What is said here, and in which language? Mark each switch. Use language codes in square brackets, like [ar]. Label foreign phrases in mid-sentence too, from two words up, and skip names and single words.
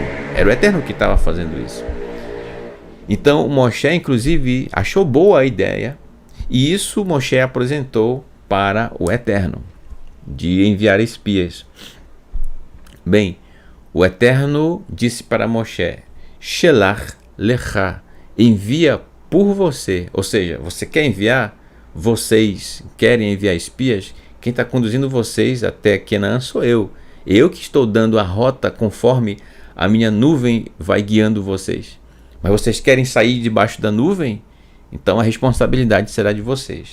[pt] Era o Eterno que estava fazendo isso. Então Moshe, inclusive, achou boa a ideia, e isso Moshe apresentou para o Eterno, de enviar espias. Bem, o Eterno disse para Moshe: [he] שלח לך, [pt] envia por você. Ou seja, você quer enviar? Vocês querem enviar espias? Quem está conduzindo vocês até Canaã sou eu. Eu que estou dando a rota conforme a minha nuvem vai guiando vocês. Mas vocês querem sair debaixo da nuvem? Então a responsabilidade será de vocês.